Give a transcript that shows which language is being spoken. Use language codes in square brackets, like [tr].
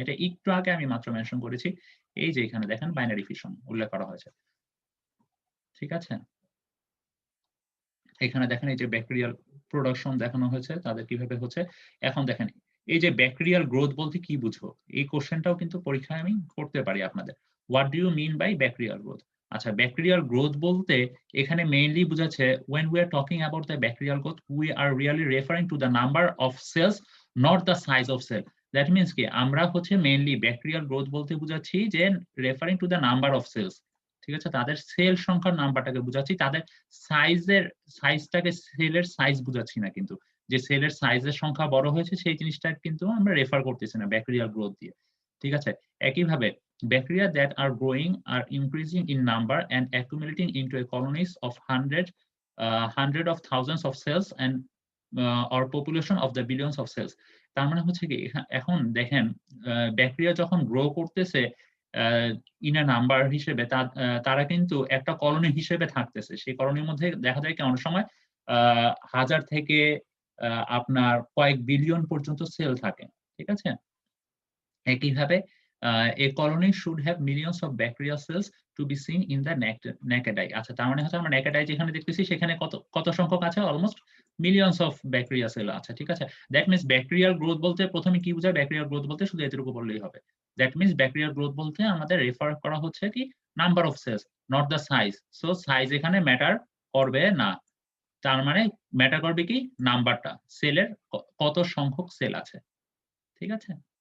[bn] এটা একটু আগে আমি মাত্র মেনশন করেছি। এই যে এখানে দেখেন বাইনারি ফিশন উল্লেখ করা হয়েছে। ঠিক আছে? এখানে দেখেন এই যে ব্যাকটেরিয়াল প্রোডাকশন দেখানো হয়েছে, তাদের কিভাবে হচ্ছে। এখন দেখেন এই যে ব্যাকটেরিয়াল গ্রোথ বলতে কি বুঝো? এই কোশ্চেনটাও কিন্তু পরীক্ষায় আমি করতে পারি আপনাদের। [en] What do you mean by bacterial growth? [bn] আচ্ছা, ব্যাকটেরিয়াল গ্রোথ বলতে এখানে মেইনলি বুঝাচ্ছে [en] when we are talking about the bacterial growth we are really referring to the number of cells not the size of cell. [bn] That means কি আমরা হচ্ছে mainly bacterial growth বলতে বুঝাচ্ছি যে [en] referring to the number of cells. [bn] ঠিক আছে? তাদের sell সংখ্যার নাম্বারটাকে বুঝাচ্ছি। তাদের সাইজটাকে সেলের সাইজ বুঝাচ্ছি না কিন্তু। যে সেলের সাইজের সংখ্যা বড় হয়েছে সেই জিনিসটা কিন্তু আমরা রেফার করতেছি না ব্যাকটেরিয়াল গ্রোথ দিয়ে। ঠিক আছে? [en] একইভাবে bacteria that are growing are increasing in number and accumulating into a colonies of hundred of thousands of cells and or population of the billions of cells. [bn] তার মানে হচ্ছে কি এখন দেখেন ব্যাকটেরিয়া যখন গ্রো করতেছে ইন এ নাম্বার হিসেবে তারা কিন্তু একটা কলোনি হিসেবে থাকতেছে। সেই কলোনির মধ্যে দেখা যায় কি অনেক সময় ১,০০০ থেকে আপনার কয়েক বিলিয়ন পর্যন্ত সেল থাকে। ঠিক আছে? [en] একইভাবে a colony should have millions of bacterial cells to be seen in the naked eye. [bn] আচ্ছা, তার মানে হচ্ছে আমরা naked eye যেখানে দেখতেছি সেখানে কত সংখ্যক আছে? [en] almost millions of bacteria cell [bn] আছে। ঠিক আছে? দ্যাট মিনস ব্যাকটেরিয়াল গ্রোথ বলতে প্রথমে কি বোঝায়? ব্যাকটেরিয়াল গ্রোথ বলতে শুধু এতটুকু বললেই হবে। দ্যাট মিনস ব্যাকটেরিয়াল গ্রোথ বলতে আমাদের রেফার করা হচ্ছে কি [en] Number of cells, not the size. [bn] So size এখানে ম্যাটার করবে না। তার মানে ম্যাটার করবে কি নাম্বারটা, সেলের কত সংখ্যক সেল আছে। ঠিক আছে?